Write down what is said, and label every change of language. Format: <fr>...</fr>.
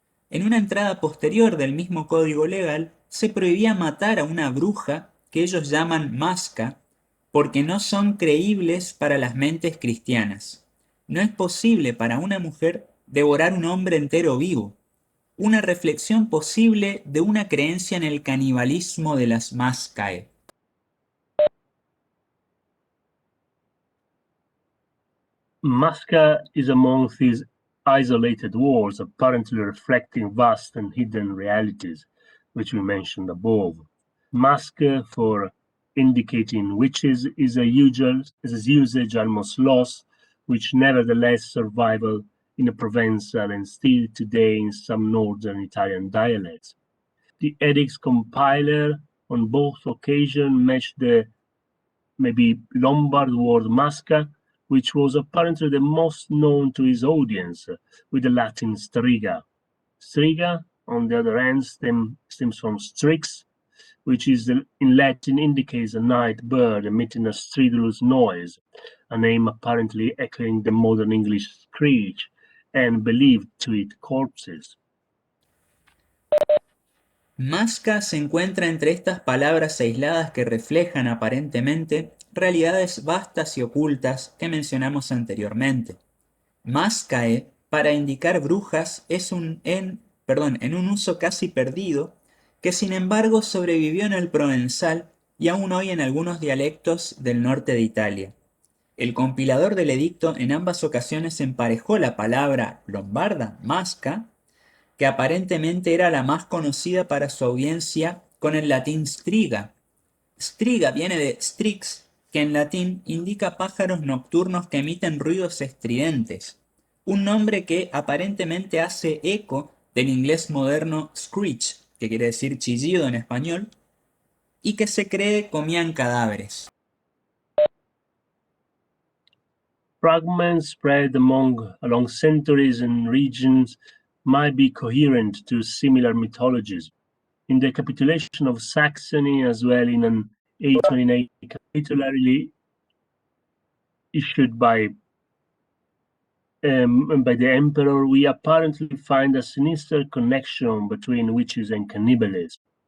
<es>En una entrada posterior del mismo código legal, se prohibía matar a una bruja que ellos llaman masca porque no son creíbles para las mentes cristianas. No es posible para una mujer devorar un hombre entero vivo. Una reflexión posible de una creencia en el canibalismo de las mascae.</es> <en>Masca is among these isolated words, apparently reflecting vast and hidden realities, which we mentioned above. Masca, for indicating witches, is a usage almost lost, which nevertheless survival in a Provençal and still today in some northern Italian dialects. The edict's compiler on both occasions matched the maybe Lombard word masca, which was apparently the most known to his audience, with the Latin striga. Striga, on the other hand, stems from strix, which is in Latin indicates a night bird emitting a stridulous noise, a name apparently echoing the modern English screech, and believed to eat corpses.</en> <es>Masca se encuentra entre estas palabras aisladas que reflejan aparentemente realidades vastas y ocultas que mencionamos anteriormente. Mascae, para indicar brujas, es en un uso casi perdido, que sin embargo sobrevivió en el provenzal y aún hoy en algunos dialectos del norte de Italia. El compilador del edicto en ambas ocasiones emparejó la palabra lombarda, masca, que aparentemente era la más conocida para su audiencia, con el latín striga. Striga viene de strix, que en latín indica pájaros nocturnos que emiten ruidos estridentes, un nombre que aparentemente hace eco del inglés moderno screech, que quiere decir chillido en español, y que se cree comían cadáveres.</es> <en>Fragments spread along centuries and regions might be coherent to similar mythologies. In the capitulation of Saxony, as well in an 828 capitulary issued by the emperor, we apparently find a sinister connection between witches and cannibalism.</en>